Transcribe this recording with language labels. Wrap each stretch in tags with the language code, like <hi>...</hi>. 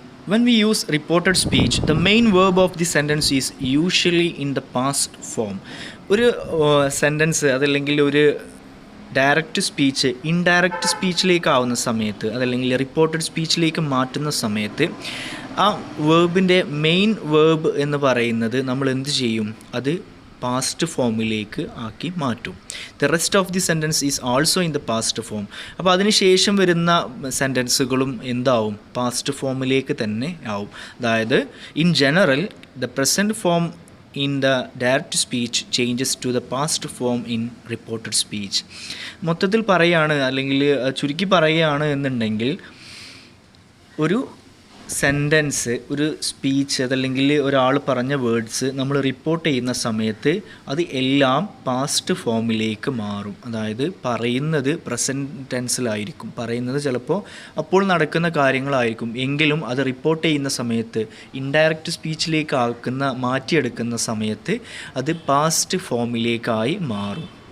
<en>When we use reported speech, the main verb of the sentence is usually in the past form.</en> <ml>ഒരു sentence അതല്ലെങ്കിൽ ഒരു direct speech indirect സ്പീച്ചിലേക്ക് ആവുന്ന സമയത്ത് അതല്ലെങ്കിൽ reported സ്പീച്ചിലേക്ക് മാറ്റുന്ന സമയത്ത് ആ വേർബിൻ്റെ മെയിൻ വേർബ് എന്ന് പറയുന്നത് നമ്മൾ എന്ത് ചെയ്യും, അത് പാസ്റ്റ് ഫോമിലേക്ക് ആക്കി മാറ്റും.</ml> <en>The rest of the sentence is also in the past form.</en> <ml>അപ്പോൾ അതിന് ശേഷം വരുന്ന സെൻറ്റൻസുകളും എന്താവും, പാസ്റ്റ് ഫോമിലേക്ക് തന്നെ ആവും.</ml> <en>അതായത് in general the present form in the direct speech changes to the past form in reported speech.</en> <ml>മൊത്തത്തിൽ പറയുകയാണ് അല്ലെങ്കിൽ ചുരുക്കി പറയുകയാണ് എന്നുണ്ടെങ്കിൽ ഒരു സെൻറ്റൻസ്, ഒരു സ്പീച്ച് അതല്ലെങ്കിൽ ഒരാൾ പറഞ്ഞ വേർഡ്സ് നമ്മൾ റിപ്പോർട്ട് ചെയ്യുന്ന സമയത്ത് അത് എല്ലാം പാസ്റ്റ് ഫോമിലേക്ക് മാറും. അതായത് പറയുന്നത് പ്രസൻറ്റ് ടെൻസിലായിരിക്കും, പറയുന്നത് ചിലപ്പോൾ അപ്പോൾ നടക്കുന്ന കാര്യങ്ങളായിരിക്കും, എങ്കിലും അത് റിപ്പോർട്ട് ചെയ്യുന്ന സമയത്ത് ഇൻഡയറക്റ്റ് സ്പീച്ചിലേക്ക് മാറ്റിയെടുക്കുന്ന സമയത്ത് അത് പാസ്റ്റ് ഫോമിലേക്കായി മാറും.</ml>